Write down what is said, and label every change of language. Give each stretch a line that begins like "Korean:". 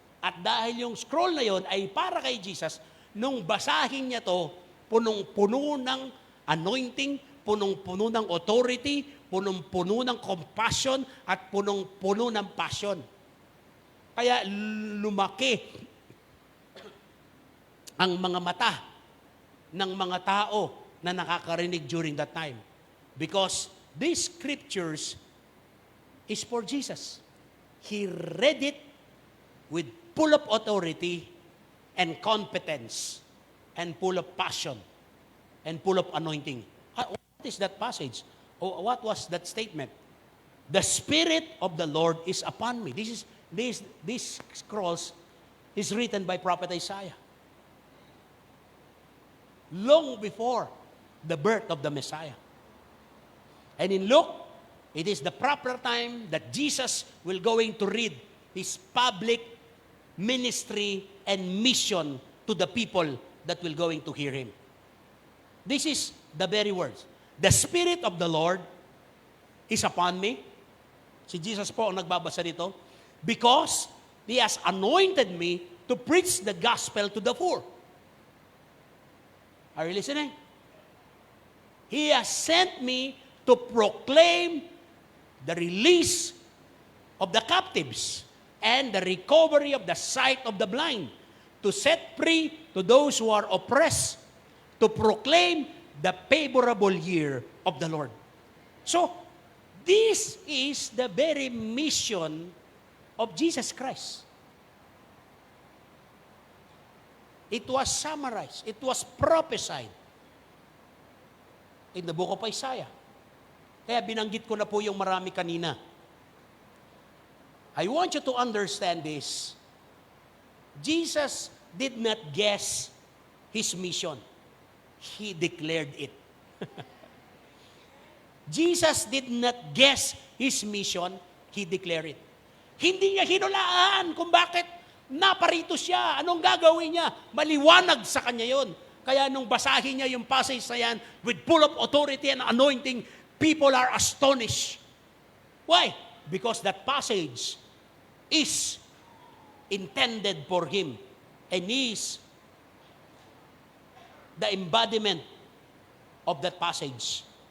Filipino: At dahil yung scroll na yon ay para kay Jesus, nung basahin niya to, punong-puno ng anointing, punong-puno ng authority, punong-puno ng compassion, at punong-puno ng passion. Kaya lumaki ang mga mata ng mga tao na nakakarinig
English: during that time. Because these scriptures is for Jesus. He read it with full of authority and competence and full of passion and full of anointing. What is that passage? What was that statement? The Spirit of the Lord is upon me. These scrolls is written by Prophet Isaiah. Long before the birth of the Messiah. And in Luke, it is the proper time that Jesus will going to read His public ministry and mission to the people that will going to hear Him. This is the very words. The Spirit of the Lord is upon me.
Filipino: Si Jesus po ang nagbabasa dito.
English: Because He has anointed me to preach the gospel to the poor. Are you listening? He has sent me to proclaim the release of the captives and the recovery of the sight of the blind, to set free to those who are oppressed, to proclaim the favorable year of the Lord. So, this is the very mission of Jesus Christ. It was summarized. It was prophesied in the book of Isaiah.
Filipino: Kaya binanggit ko na po yung marami kanina.
English: I want you to understand this. Jesus did not guess His mission. He declared it. Jesus did not guess His mission. He declared it.
Filipino: Hindi niya hinulaan kung bakit naparito siya. Anong gagawin niya? Maliwanag sa kanya yon. Kaya nung basahin niya yung passage na yan,
English: with full of authority and anointing, people are astonished. Why? Because that passage is intended for him and is the embodiment of that passage.